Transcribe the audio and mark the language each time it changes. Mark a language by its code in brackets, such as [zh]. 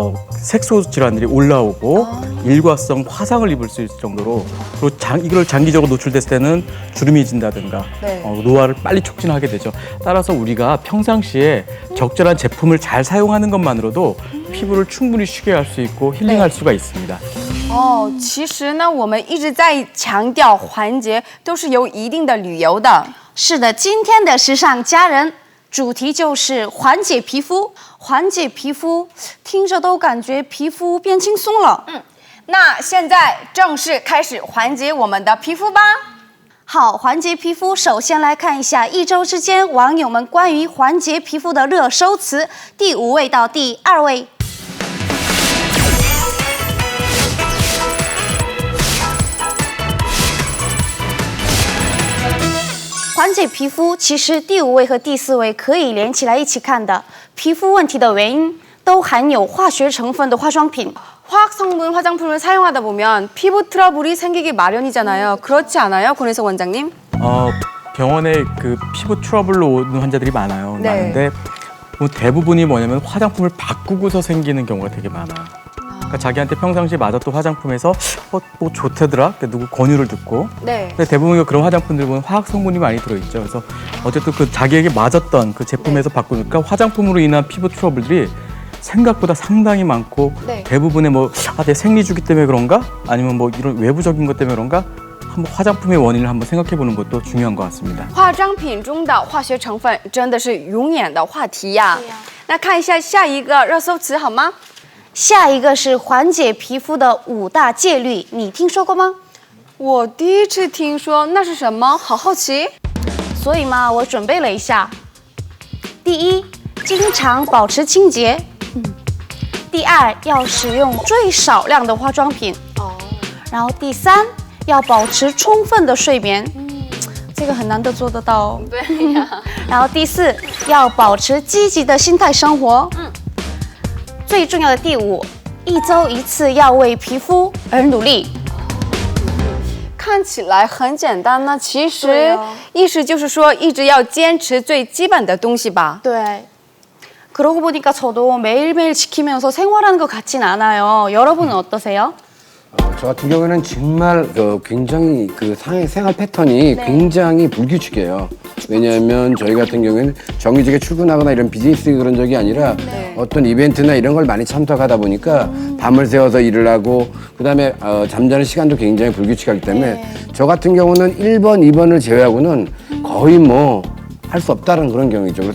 [ko] 색소 질환들이 올라오고 일과성 화상을 입을 수 있을 정도로 그리고 이걸 장기적으로 노출됐을 때는 주름이 진다든가 네. 노화를 빨리 촉진하게 되죠. 따라서 우리가 평상시에 적절한 제품을 잘 사용하는 것만으로도 피부를 충분히 쉬게 할 수 있고 힐링할 수가 있습니다. [zh] 其实呢，我们一直在强调环节都是有一定的理由的。是的，今天的时尚佳人主题就是缓解皮肤。缓解皮肤，听着都感觉皮肤变轻松了。那现在正式开始缓解我们的皮肤吧。好，缓解皮肤，首先来看一下一周之间网友们关于缓解皮肤的热搜词，第5位到第2位。缓解皮肤，其实第5位和第4位可以连起来一起看的。皮肤问题的原因都含有化学成分的化妆品。 [ko] 화학 성분 화장품을 사용하다 보면 피부 트러블이 생기기 마련이잖아요. 그렇지 않아요, 권혜석 원장님? 병원에 그 피부 트러블로 오는 환자들이 많아요. 네. 많은데 뭐 대부분이 뭐냐면 화장품을 바꾸고서 생기는 경우가 되게 많아요. 그러니까 자기한테 평상시에 맞았던 화장품에서 뭐 좋대더라, 누구 권유를 듣고. 네. 근데 대부분 그런 화장품들 보면 화학 성분이 많이 들어있죠. 그래서 어쨌든 그 자기에게 맞았던 그 제품에서 바꾸니까 화장품으로 인한 피부 트러블들이 생각보다 상당히 많고 대부분의 내 생리주기 때문에 그런가? 아니면 뭐 이런 외부적인 것 때문에 그런가? 한번 화장품의 원인을 한번 생각해 보는 것도 중요한 것 같습니다. [zh] 化妆品中的化学成分真的是永远的话题呀。那看一下下一个热搜词好吗？下一个是缓解皮肤的5大戒律，你听说过吗？我第一次听说，那是什么？好好奇。所以嘛，我准备了一下。第1，经常保持清洁。第2，要使用最少量的化妆品。然后第3，要保持充分的睡眠。这个很难得做得到哦。对呀。然后第4，要保持积极的心态生活。最重要的第5，一周1次要为皮肤而努力。看起来很简单呢，其实意思就是说一直要坚持最基本的东西吧。对。 [ko] 그러고 보니까 저도 매일매일 지키면서 생활하는 것 같진 않아요. 여러분은 어떠세요? 저 같은 경우에는 정말 굉장히 그 생활 패턴이 굉장히 불규칙해요. 왜냐하면 저희 같은 경우에는 정규직에 출근하거나 이런 비즈니스 그런 적이 아니라 어떤 이벤트나 이런 걸 많이 참석하다 보니까 밤을 새워서 일을 하고 그다음에 잠자는 시간도 굉장히 불규칙하기 때문에 저 같은 경우는 1번, 2번을 제외하고는 거의 뭐 할 수 없다는 그런 경우이죠.